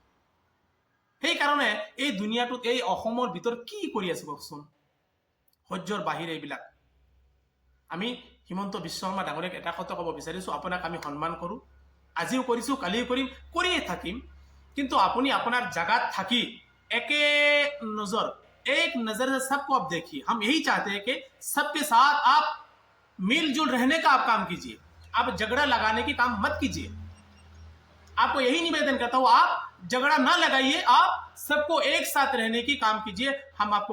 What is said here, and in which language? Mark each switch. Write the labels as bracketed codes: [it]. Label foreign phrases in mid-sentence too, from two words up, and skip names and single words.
[as] সেইকাৰণে এই দুনিয়াটোত, এই অসমৰ ভিতৰত কি কৰি আছে কওকচোন? সহ্যৰ বাহিৰে এইবিলাক। আমি হিমন্ত বিস্বা শৰ্মা ডাঙৰীয়াক এটা কথা ক'ব বিচাৰিছো, আপোনাক আমি সন্মান কৰো, আজিও কৰিছো, কালিও কৰিম, কৰিয়ে থাকিম। কিন্তু আপুনি আপোনাৰ জাগাত থাকি [hi] एक नजर से सबको आप देखिए। हम यही चाहते हैं कि सबके साथ आप मिलजुल रहने का आप काम कीजिए, आप झगड़ा लगाने की काम मत कीजिए। आपको यही निवेदन करता हूं, आप झगड़ा ना लगाइए, आप सबको एक साथ रहने की काम कीजिए।